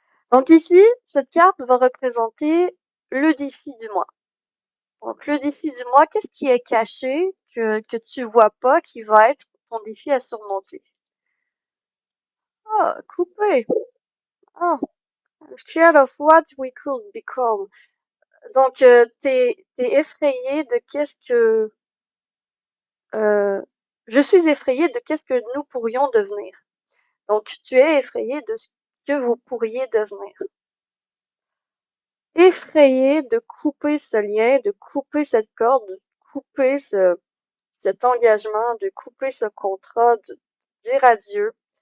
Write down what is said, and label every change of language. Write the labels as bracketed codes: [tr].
[fr] Donc ici, cette carte va représenter le défi du mois. Donc le défi du mois, qu'est-ce qui est caché, que tu vois pas, qui va être ton défi à surmonter? Ah, couper. [en] Ah, scared of what we could become. [fr] Donc, t'es effrayé de qu'est-ce que... je suis effrayé de qu'est-ce que nous pourrions devenir. Donc, tu es effrayé de ce que vous pourriez devenir. Effrayé de couper ce lien, de couper cette corde, de couper cet engagement, de couper ce contrat, de dire adieu.